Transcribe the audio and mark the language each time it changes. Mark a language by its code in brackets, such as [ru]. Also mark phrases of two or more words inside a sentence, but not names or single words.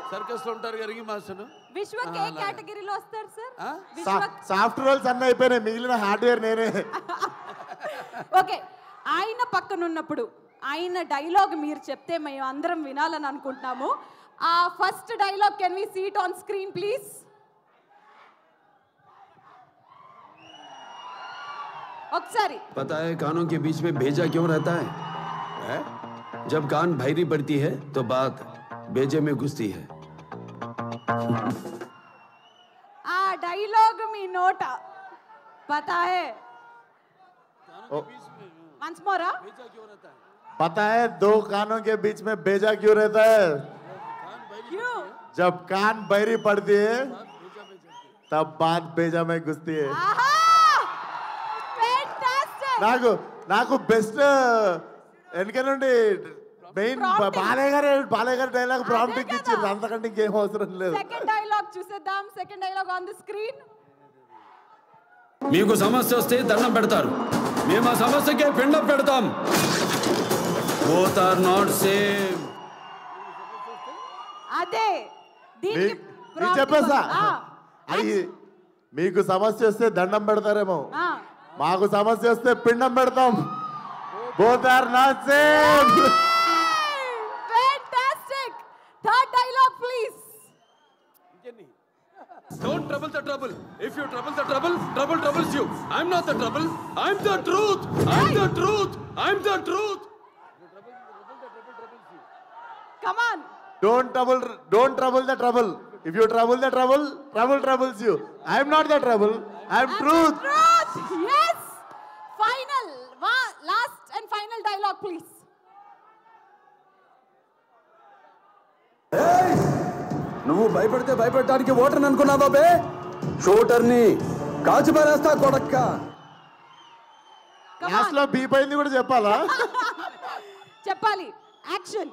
[te] సర్కస్ లో ఉంటారు గరిగి మాస్టర్. విశ్వక్ ఏ కేటగిరీలో వస్తారు సార్? సాఫ్ట్ రోల్స్ అన్నీ అయిపోయినాయి, మిగిలిన హార్డ్వేర్ నేనే. ఓకే, ఆయన పక్కన ఉన్నప్పుడు ఆయన డైలాగ్ మీరు చెప్తే మేము అందరం వినాలని అనుకుంటున్నాము. [en] ఆ first dialogue can we see it on screen please? [te] ఒకసారి. [hi] पता है कानों के बीच में भेजा क्यों रहता है? जब कान भारी पड़ती है तो बात भेजे में घुसती है. [te] ఆ డైలాగ్ మీ నోట [hi] पता है? [en] once more. [hi] पता है दो कानों के बीच में भेजा क्यों रहता है? क्यों? जब कान बहरी पड़ती है तब बात भेजा में घुसती है. [te] నాకు బెస్ట్ వెనక నుండి మెయిన్ బాలయ్య గారు డైలాగ్ ప్రాంప్ట్ ఇచ్చింది, అంతకంటే ఇంకేం అవసరం లేదు. [en] second dialogue చూసేద్దాం. second dialogue on the screen. [te] మీకు సమస్య వస్తే దండం పెడతారు, మేము ఆ సమస్యకే పిండం పెడతాం. [en] both are not same. [te] అదే చెప్పేసా, అది మీకు సమస్య వస్తే దండం పెడతారేమో, మాకు సమస్య వస్తే పిండం పెడతాం. [en] Both are not same. Fantastic. Third dialogue, please. Don't trouble the trouble. If you trouble the trouble, trouble troubles you. I'm not the trouble. I'm the truth. I'm the truth. I'm the truth. Come on. Don't trouble the trouble. If you trouble the trouble, trouble troubles you. I'm not the trouble. I'm truth. Truth. Yes. Final. Last and final dialogue, please. [te] నువ్వు భయపడితే భయపెట్టడానికి ఓటర్ని అనుకున్నావా బే? షూటర్ని కాచి పారేస్తా కొడక్క. లాస్ట్ లో బీప్ అయింది కూడా చెప్పాలా? చెప్పాలి. యాక్షన్.